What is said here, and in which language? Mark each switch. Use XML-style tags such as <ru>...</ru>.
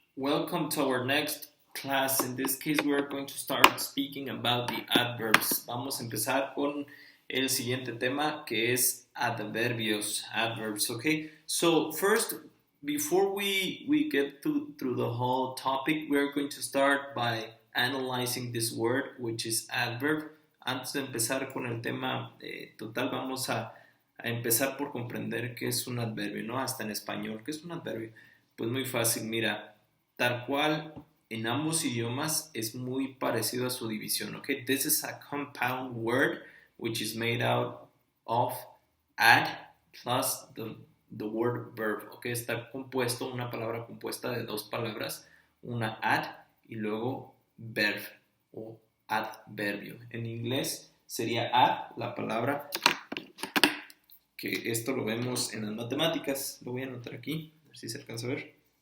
<en>Welcome to our next class. In this case, we are going to start speaking about the adverbs.</en> <es>Vamos a empezar con el siguiente tema que es adverbios, adverbs, okay?</es> <en>So first, before we get through the whole topic, we are going to start by analyzing this word, which is adverb.</en> <es>Antes de empezar con el tema total, vamos a empezar por comprender qué es un adverbio, ¿no? Hasta en español, ¿qué es un adverbio? Pues muy fácil, mira. Tal cual en ambos idiomas es muy parecido a su división, okay?</es> <en>This is a compound word which is made out of ad plus the word verb, okay?</en> <es>Está compuesto, una palabra compuesta de dos palabras, una ad y luego verb o adverbio. En inglés sería ad, la palabra que esto lo vemos en las matemáticas, lo voy a anotar aquí, a ver si se alcanza a ver.</es>